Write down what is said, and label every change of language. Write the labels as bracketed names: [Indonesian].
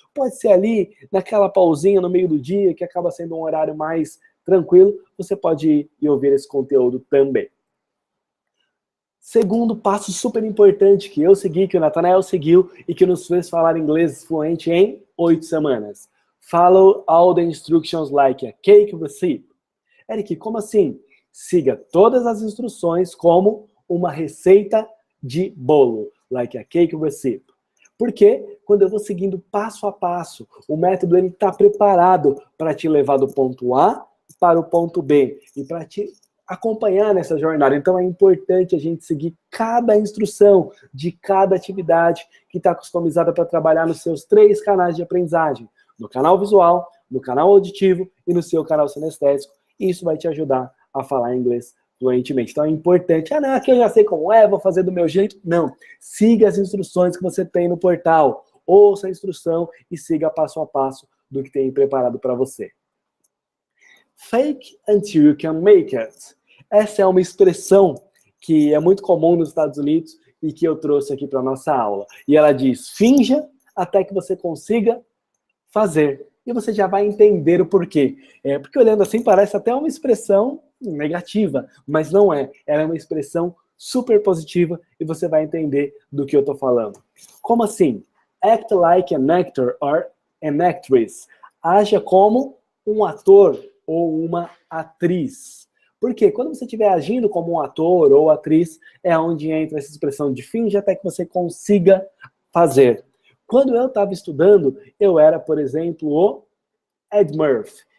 [Portuguese] Pode ser ali, naquela pausinha no meio do dia, que acaba sendo um horário mais tranquilo, você pode ir e ouvir esse conteúdo também. Segundo passo super importante que eu segui, que o Nathanael seguiu e que nos fez falar inglês fluente em 8 semanas. [English] Follow all the instructions like a cake recipe. [Portuguese] Eric, como assim? Siga todas as instruções como uma receita de bolo, [English] like a cake recipe. [Portuguese] Porque quando eu vou seguindo passo a passo, o método está preparado para te levar do ponto A para o ponto B e para te acompanhar nessa jornada. Então é importante a gente seguir cada instrução de cada atividade que está customizada para trabalhar nos seus 3 canais de aprendizagem. No canal visual, no canal auditivo e no seu canal sinestésico. Isso vai te ajudar a falar inglês fluentemente. Então é importante, não, aqui eu já sei como é, vou fazer do meu jeito. Não, siga as instruções que você tem no portal. Ouça a instrução e siga passo a passo do que tem preparado para você. [English] Fake until you can make it. [Portuguese] Essa é uma expressão que é muito comum nos Estados Unidos e que eu trouxe aqui para a nossa aula. E ela diz, finja até que você consiga fazer. E você já vai entender o porquê. Porque olhando assim parece até uma expressão negativa, mas não é. Ela é uma expressão super positiva e você vai entender do que eu estou falando. Como assim? [English] Act like an actor or an actress. [Portuguese] Haja como um ator ou uma atriz. Porque quando você estiver agindo como um ator ou atriz, é onde entra essa expressão de finge até que você consiga fazer. Quando eu estava estudando, eu era, por exemplo, o Ed Murphy.